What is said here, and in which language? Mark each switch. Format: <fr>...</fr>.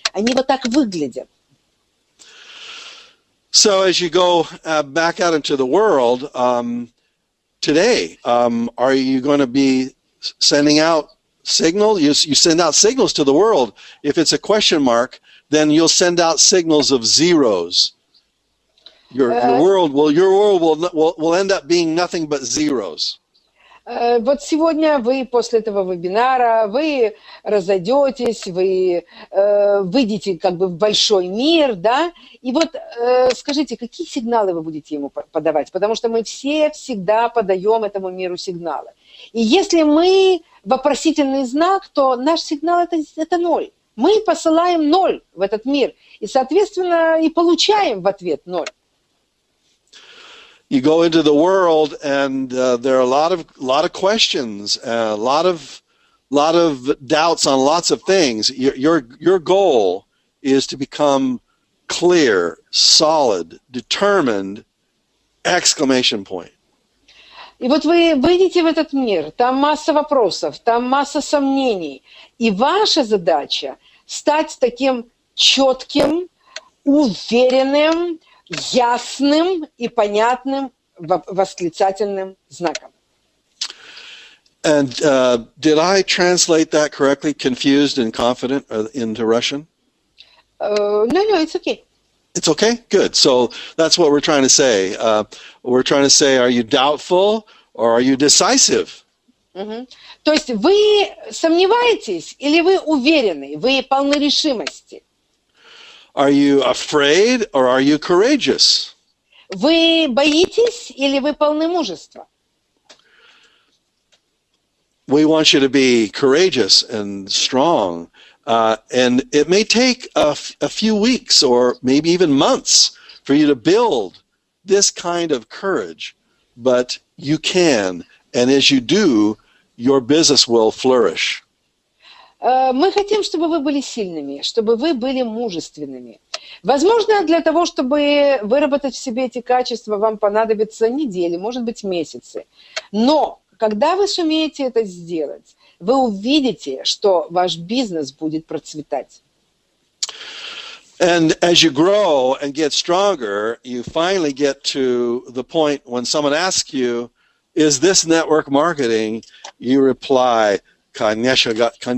<ru>Они вот так выглядят.</ru> <en>So as you go back out into the world, today, are you going to be sending out signals? You send out signals to the world. If it's a question mark, then you'll send out signals of zeros. Your world will end up being nothing but zeros.</en> <ru>Вот сегодня вы после этого вебинара, вы разойдетесь, вы выйдете как бы в большой мир, да, и вот скажите, какие сигналы вы будете ему подавать, потому что мы все всегда подаем этому миру сигналы. И если мы вопросительный знак, то наш сигнал это ноль. Мы посылаем ноль в этот мир, и, соответственно, и получаем в ответ ноль.</ru> <en>You go into the world, and there are a lot of questions, a lot of doubts on lots of things. Your goal is to become clear, solid, determined, exclamation point.</en> <ru>И вот вы выйдете в этот мир, там масса вопросов, там масса сомнений, и ваша задача стать таким четким, уверенным, ясным и понятным восклицательным знаком.</ru> <en>And did I translate that correctly, confused and confident, into Russian? No, it's okay. It's okay? Good. So that's what we're trying to say. We're trying to say, are you doubtful or are you decisive?</en> <ru>То есть вы сомневаетесь или вы уверены, вы полны решимости?</ru> <en>Are you afraid or are you courageous?</en> <ru>Вы боитесь или вы полны мужества?</ru> <en>We want you to be courageous and strong. And it may take a few weeks or maybe even months for you to build this kind of courage. But you can. And as you do, your business will flourish.</en> <ru>Мы хотим, чтобы вы были сильными, чтобы вы были мужественными. Возможно, для того, чтобы выработать в себе эти качества, вам понадобятся недели, может быть, месяцы. Но когда вы сумеете это сделать, вы увидите, что ваш бизнес будет процветать.</ru> <en>And as you grow and get stronger, you finally get to the point when someone asks you, is this network marketing? You reply,</en> <ru>Конечно, да.</ru>